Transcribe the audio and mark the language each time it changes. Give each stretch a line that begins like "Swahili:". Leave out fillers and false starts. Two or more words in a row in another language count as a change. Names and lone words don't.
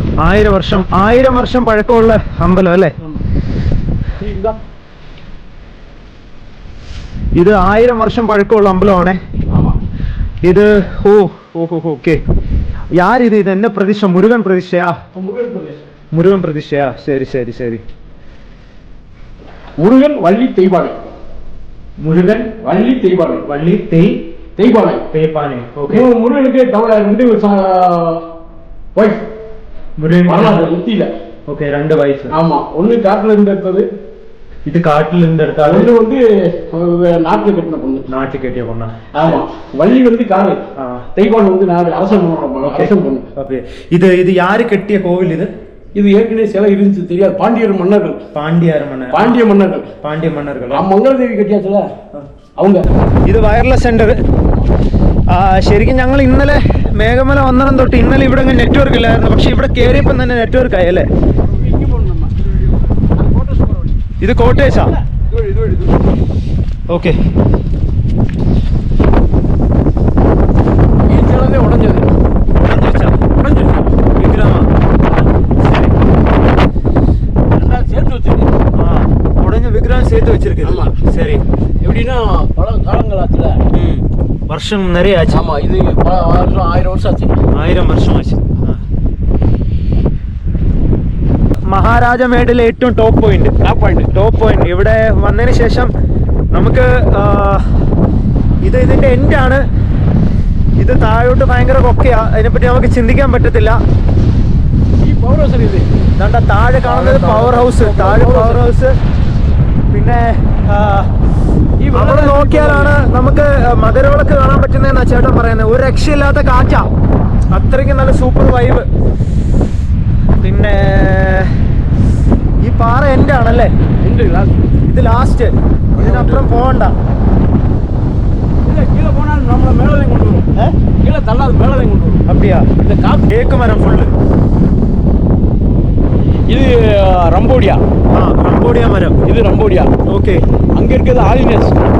Malayalam: 1000 വർഷം പഴക്കമുള്ള അമ്പലം അല്ലേ? ഇത് 1000 വർഷം പഴക്കമുള്ള അമ്പലമാണേ ഇത്. ഓക്കെ. യാരിത്? ഇത് എന്നെ പ്രതിഷ്ഠ? മുരുകൻ പ്രതിഷ്ഠയാ? മുരുകൻ പ്രതിഷ്ഠയാ? ശരി.
Tamil: முருகன் வள்ளி தெய்வானை. முருகன் வள்ளி தெய்வானை. வள்ளி தெய்வானை. ஓகே. முருகனுக்கு வந்து வைஃப் முத்தியில. ஓகே, 2 வைஃப். ஆமா, ஒண்ணு காட்டுல இருந்து எடுத்தது. இது காட்டுல இருந்து எடுத்தாலும் ஒண்ணு வந்து நாட்டுல கட்டின பொண்ணு. நாட்டுல கட்டிய பொண்ணா? ஆமா. வள்ளி வந்து காடு, தெய்வானை வந்து அரசன் பொண்ணு. ஓகே. இது யாரு கட்டிய கோவில்? இது ஏற்கனவே சிலை இருந்துச்சு, தெரியாது. பாண்டிய மன்னர்கள்.
Malayalam: മംഗളദേവി കെട്ടിയാച്ചല്ല அவங்க. ഇത് വയർലെസ് സെന്റർ. ശരിക്കും ഞങ്ങൾ ഇന്നലെ മേഘമല വന്നതും തൊട്ട് ഇന്നലെ ഇവിടെ നെറ്റ്വർക്ക് ഇല്ലായിരുന്നു. പക്ഷെ ഇവിടെ കയറിയപ്പം തന്നെ നെറ്റ്വർക്ക് ആയി അല്ലേ? ഇത് കോട്ടേജാ? ഓക്കെ.
Tamil: சேர்த்து வச்சிருக்கு. சரி. எப்படின்னா பல காலங்களாச்சுல, வருஷம் நிறைய ஆச்சு. ஆமா, இது 1000 வருஷம் ஆச்சு.
Malayalam: 1000 വർഷം ആச்சு. മഹാരാജമേടിലെ ഏറ്റവും
English: top point
Malayalam: ഇവിടെ വന്നതിന് ശേഷം നമുക്ക് ഇതിന്റെ എൻഡാണ്. ഇത് താഴോട്ട് ഭയങ്കര കൊക്കയാ. അതിനെപ്പറ്റി നമുക്ക് ചിന്തിക്കാൻ പറ്റത്തില്ല. ഈ
English: power house
Malayalam: ഇത് താഴെ കാണുന്നത്
English: power house.
Malayalam: പിന്നെ അവിടെ നോക്കിയാലാണ് നമുക്ക് മകരവിളക്ക് കാണാൻ പറ്റുന്നതെന്നാ ചേട്ടൻ പറയുന്നത്. ഒരു രക്ഷയില്ലാത്ത കാറ്റാ, അത്രയ്ക്ക് നല്ല
English: super vibe.
Malayalam: പിന്നെ ഈ പാറ എൻ്റെ ആണല്ലേ? ഇത് ലാസ്റ്റ്, ഇതിനപ്പുറം പോകണ്ട.
Tamil: கீழே போனால் நம்மளை மேலே கொண்டு வரும். கீழே தள்ளாது, மேலே கொண்டு வரும். அப்படியா? இந்த தேக்கு மரம் ஃபுல்லு. இது ரம்போடியா. ரம்போடியா மரம். இது ரம்போடியா. ஓகே. அங்கே இருக்கிறது ஆலினஸ்.